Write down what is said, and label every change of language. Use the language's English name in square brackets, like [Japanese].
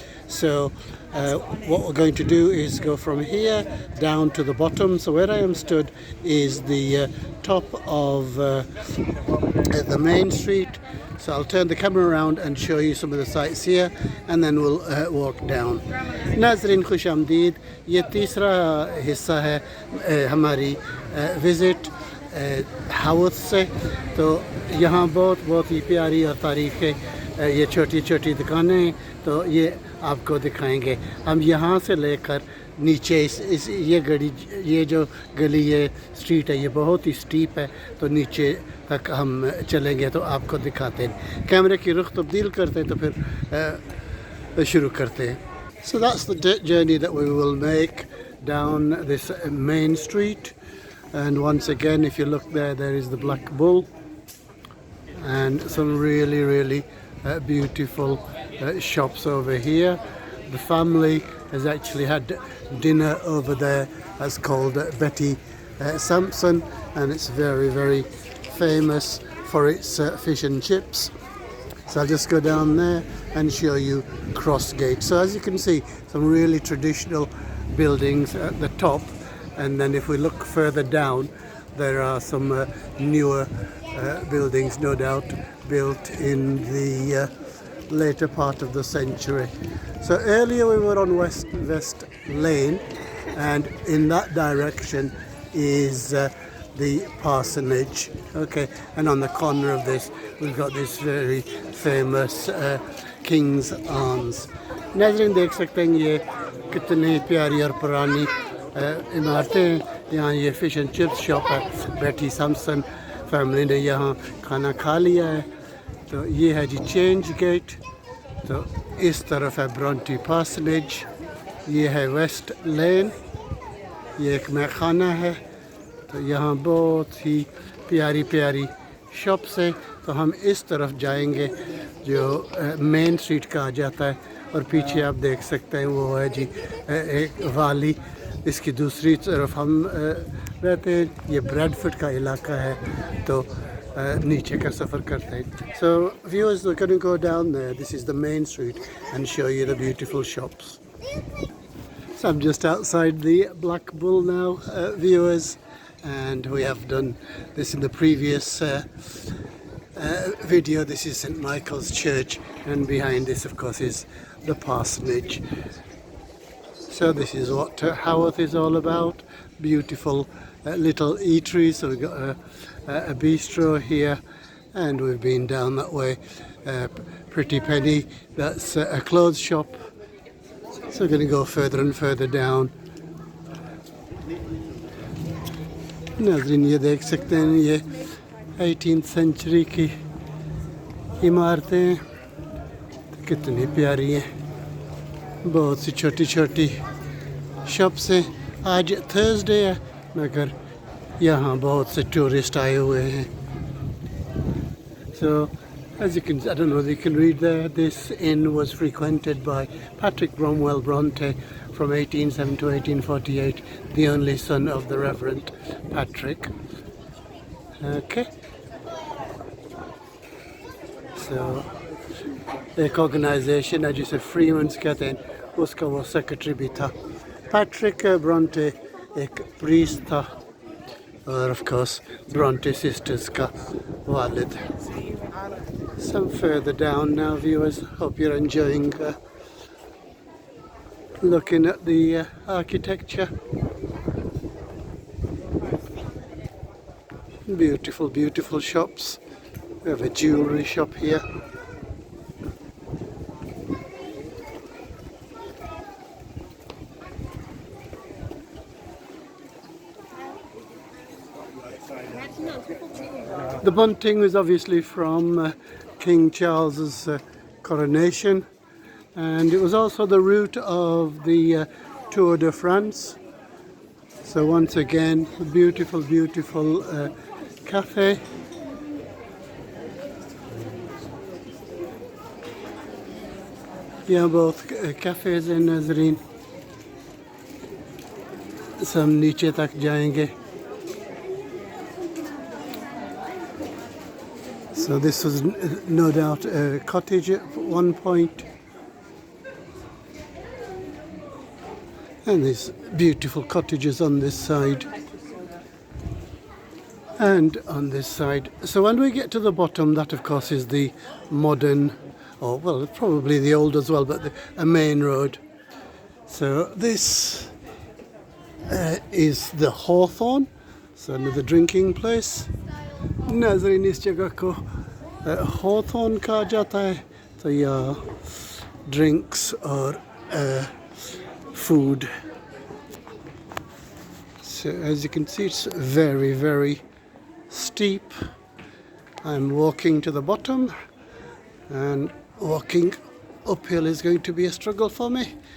[English] So what we're going to do is go from here down to the bottom. So where I am stood is the top of the main street. So I'll turn the camera around and show you some of the sights here and then we'll walk down. [Hindi] नाज़रीन खुश आमदीद, ये तीसरा हिस्सा है हमारी visit Haworth से। तो यहाँ बहुत बहुत ही प्यारी और तारीख़ी ये छोटी छोटी दुकानें हैं, तो ये आपको दिखाएंगे। हम यहाँ से लेकर नीचे इस ये जो गली ये स्ट्रीट है, ये बहुत ही स्टीप है, तो नीचे तक हम चलेंगे तो आपको दिखाते हैं। कैमरे की रुख तब्दील करते हैं तो फिर शुरू करते हैं। [English] So that's the journey that we will make down this main street, and once again if you look there, there is the Black Bull and some really beautiful shops over here. The family has actually had dinner over there. That's called Betty Sampson, and it's very famous for its fish and chips. So I'll just go down there and show you Cross Gate. So as you can see, some really traditional buildings at the top, and then if we look further down, there are some newer buildings, no doubt built in the later part of the century. So earlier we were on West Lane, and in that direction is the parsonage. Okay, and on the corner of this we've got this very famous King's Arms. [Hindi] नाज़रीन देख सकते हैं ये कितनी प्यारी और पुरानी इमारतें हैं। यहाँ ये फिश एंड चिप्स शॉप है, बेटी सैमसन फैमिली ने यहाँ खाना खा लिया है। तो ये है जी चेंज गेट, तो इस तरफ है ब्रॉन्टी पार्सनेज, ये है वेस्ट लेन, ये एक मैखाना है। तो यहाँ बहुत ही प्यारी शॉप्स है। तो हम इस तरफ जाएंगे जो मेन स्ट्रीट कहा जाता है, और पीछे आप देख सकते हैं वो है जी एक वाली, इसकी दूसरी तरफ हम रहते हैं। ये ब्रैडफोर्ड का इलाका है, तो नीचे का सफ़र करते हैं। [English] So viewers, we're going to go down there. This is the main street and show you the beautiful shops. So I'm just outside the Black Bull now, viewers, and we have done this in the previous video. This is St Michael's Church, and behind this of course is the parsonage. So this is what Haworth is all about. Beautiful little eateries. So we've got a bistro here, and we've been down that way. Pretty Penny, that's a clothes shop. So we're going to go further and further down. [Hindi] नाज़रीन ये देख सकते हैं, ये 18th century की इमारतें हैं, कितनी प्यारी हैं। बहुत सी छोटी शॉप्स हैं। आज थर्सडे है, मगर यहाँ बहुत से टूरिस्ट आए हुए हैं। [English] So as you can, I don't know if you can read there, this inn was frequented by Patrick Bromwell Bronte from 1807 to 1848, the only son of the Reverend Patrick. Okay. [Hindi] So एक organisation है जिसे फ्रीमन्स कहते हैं, उसका वो secretary भी था। Patrick Brontë एक प्रीस्ट था, और ऑफ कोर्स ब्रॉन्टे सिस्टर्स का वालिद। [English] Some further down now, viewers. Hope you're enjoying looking at the architecture. Beautiful shops. We have a jewellery shop here. The bunting was obviously from King Charles's coronation, and it was also the route of the Tour de France. So once again, a beautiful cafe. [Hindi] यहाँ बहुत cafes हैं नाज़रीन, सब नीचे तक जाएंगे. [English] So this was no doubt a cottage at one point. And there's beautiful cottages on this side and on this side. So when we get to the bottom, that of course is the modern, or well, probably the old as well, but a main road. So this is the Hawthorne, so another drinking place. [Hindi] नाज़रीन इस जगह को Hawthorne कहा जाता है. तो यहाँ [English] drinks or food. So as you can see, it's very, very steep. I'm walking to the bottom, and walking uphill is going to be a struggle for me.